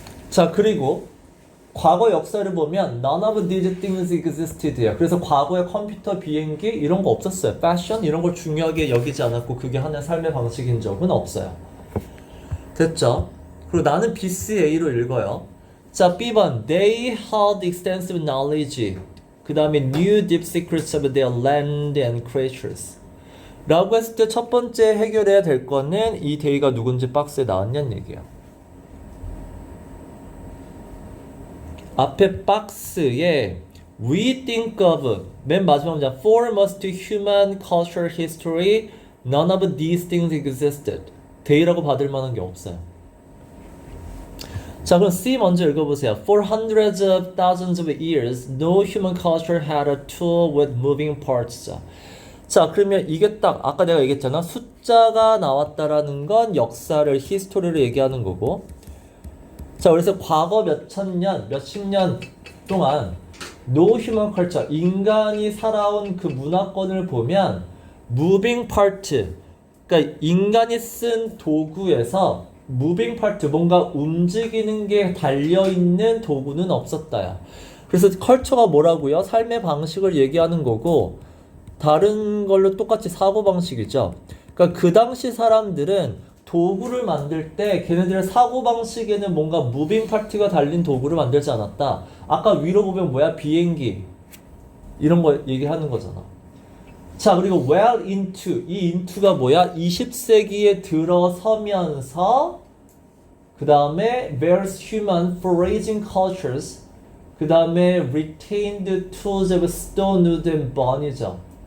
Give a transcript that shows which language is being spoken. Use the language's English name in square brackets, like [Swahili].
[Korean] 자, 그리고 과거 역사를 보면 [English] none of these things existed [Korean] 야. 그래서 과거에 컴퓨터, 비행기 이런 거 없었어요. 패션 이런 걸 중요하게 여기지 않았고 그게 하나의 삶의 방식인 적은 없어요. 됐죠? 그리고 나는 BCA로 읽어요. 자, B번 [English] They held extensive knowledge. [Korean] 그 다음에 [English] knew deep secrets of their land and creatures. [Korean] 라고 했을 때 첫 번째 해결해야 될 거는 이 they가 누군지 박스에 나왔냐는 얘기야. 앞에 박스에 [English] we think of [Korean] 맨 마지막 문장 [English] for most human cultural history none of these things existed. [Korean] they라고 받을 만한 게 없어요. 자, 그럼 C 먼저 읽어보세요. [English] For hundreds of thousands of years, no human culture had a tool with moving parts. [Korean] 자, 그러면 이게 딱 아까 내가 얘기했잖아. 숫자가 나왔다라는 건 역사를, 히스토리를 얘기하는 거고. 자, 그래서 과거 몇천 년, 몇십 년 동안 [English] no human culture, [Korean] 인간이 살아온 그 문화권을 보면 moving part, 그러니까 인간이 쓴 도구에서 무빙 파트 뭔가 움직이는 게 달려있는 도구는 없었다야. 그래서 컬처가 뭐라고요? 삶의 방식을 얘기하는 거고 다른 걸로 똑같이 사고방식이죠. 그러니까 그 당시 사람들은 도구를 만들 때 걔네들의 사고방식에는 뭔가 무빙 파트가 달린 도구를 만들지 않았다. 아까 위로 보면 뭐야? 비행기 이런 거 얘기하는 거잖아. 자, 그리고 [English] well into, [Korean] 이 into가 뭐야? 20세기에 들어서면서 그 다음에 [English] various human foraging cultures 그 다음에 retained tools of stone, wood and bone이죠.